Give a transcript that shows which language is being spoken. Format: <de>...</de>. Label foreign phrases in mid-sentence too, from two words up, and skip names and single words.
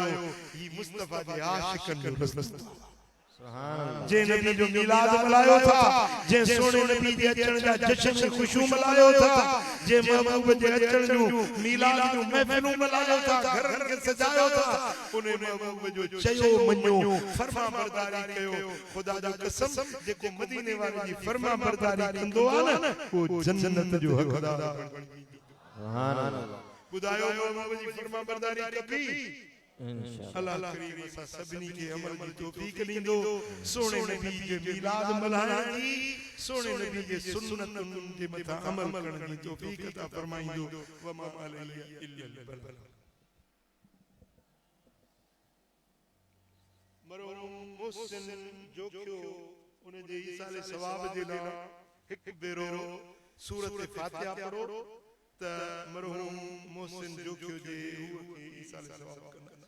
<sd>ये मुस्तफा के आशिकन जो रस्ता। जे नबी जो मिलाद मल्हायो था, जे सोने नबी जे अचण जा जश्न में खुशू मल्हायो था, जे महबूब जे अचण जो मिलाद जो महफिलूं मल्हायो था, घरनि खे सजायो था, उन महबूब जो चयो मञो, फर्मा बरदारी कयो। खुदा जो कसम, जेको मदीने वाले जी फर्मा बरदारी कंदो आ न, वो जन्नत जो हक़दार बणजी।</sd> <ar>سبحان الله.</ar> <sd>ॿुधायो महबूब जी फर्मा बरदारी कबी इंशाअल्लाह। अल्लाह करीम असां सभिनी खे अमल जी तौफीक ॾींदो। सोने नबी जे मिलाद मल्हाइण जी, सोने नबी जे सुन्नतुनि जे मथां अमल करण जी तौफीक अता फरमाईंदो।</sd> <ar>وما علينا إلا البلاغ.</ar> <sd>मरहूम मोहसिन जोखियो उन जे ईसाले सवाब जे लाइ हिकु भेरो सूरत फातिहा पढ़ो त मरहूम मोहसिन जोखियो जे रूह खे ईसाले सवाब कंदा।</sd>